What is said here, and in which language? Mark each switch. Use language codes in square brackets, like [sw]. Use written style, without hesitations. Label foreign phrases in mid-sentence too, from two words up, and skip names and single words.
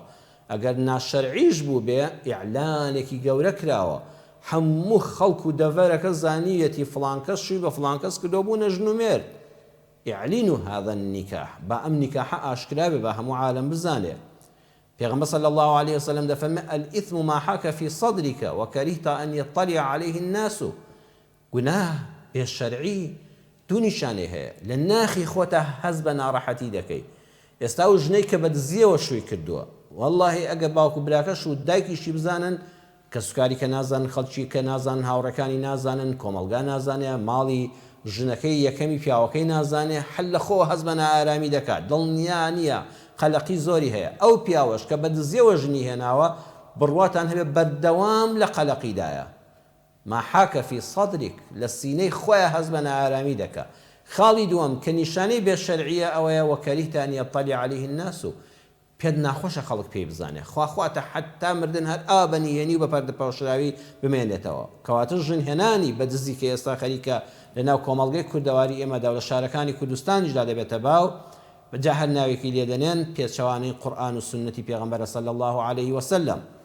[ckb] ئەگەر ناشەرعیش بوو بێ، ئیعلانێکی گەورە کراوە، هەموو خەڵک و دەڤەرەکە زانیەتی فڵان کەس شووی بە فڵان کەس کردو بوونە ژن و مێرد. [ar] ئیعلینوا هذا النکاح، [ckb] با ئەم نیکاحە ئاشکرا بێ، با هەموو عالم بزانێ. [ar] پێغەمبەر صلی الله عليه وسلم دەفەرمێ الئثم ما حاك في صدرك وكرهت أن يطلع عليه الناس. [ckb] گوناه بێشەرعی دوو نیشانەی هەیە، لە ناخی خۆتە هەست بە ناڕەحەتی دەکەی. ئێستا و ژنەی کە بە دزیەوە شووی کردووە، واللهی ئەگە باوکو براکەش و دایکیشی بزانن کە سوکاری کە نازانن، خەڵکی کە نازانن، هاوڕەکانی نازانن، کۆمەلگا نازانێ، ماڵی ژنەکەی یەکەمی پیاوەکەی نازانێ، هەل لە خۆ هەست بە نائارامی دەکات، دڵنیا نییە، قەلەقی زۆری هەیە. ئەو پیاوەش کە بە دزیەوە ژنی هێناوە، بڕواتان هەبێ بەردەوام لە قەلەقیدایە. [ar] ما حاك في صدرك، [ckb] لە سینەی خۆیە هەست بە نائارامی دەکات. خاڵی دووەم کە نیشانەی بێشەرعیە ئەوەیە [ar] وەکەریهتە ئەن یەطەلیع عەلەیه الناس، [ckb] پێت ناخۆشە خەڵک پێی بزانێ، خواخواتە حتا مردن هەر ئابەنیێنی و بە پەردەپەوشراوی بمێنێتەوە. کەواتە ژن هێنانی بە دزی کە ئێستا خەریکە لەناو کۆمەڵگەی کوردەواری ئێمەدا و لە شارەکانی کوردستانیشدا دەبێتە باو، بەجا هەر ناوێکی لێدەنێن پێچەوانەی قورئان و سنەتی پێغەمبەر [ar] صلی الله عليه وسلم.